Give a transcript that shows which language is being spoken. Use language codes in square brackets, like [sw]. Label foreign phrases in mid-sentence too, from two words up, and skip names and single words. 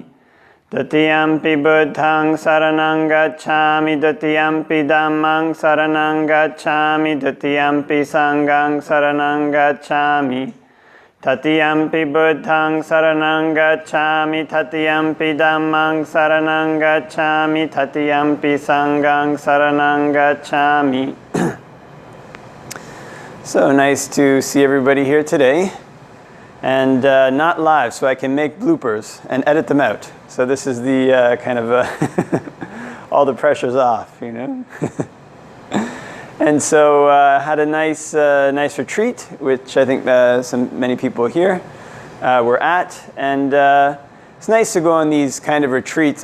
[pi] Tatiyampi Buddhaṃ saranang gacchāmi, Tatiyampi Dhammāṃ saranang gacchāmi, Tatiyampi Sanghaṃ saranang gacchāmi. Tatiyampi Buddhaṃ saranang gacchāmi, Tatiyampi Dhammāṃ saranang gacchāmi, Tatiyampi Sanghaṃ saranang gacchāmi. [en] So nice to see everybody here today, and not live, so I can make bloopers and edit them out. So this is the kind of all the pressure's off, you know. And so had a nice retreat, which I think many people here were at, and it's nice to go on these kind of retreats.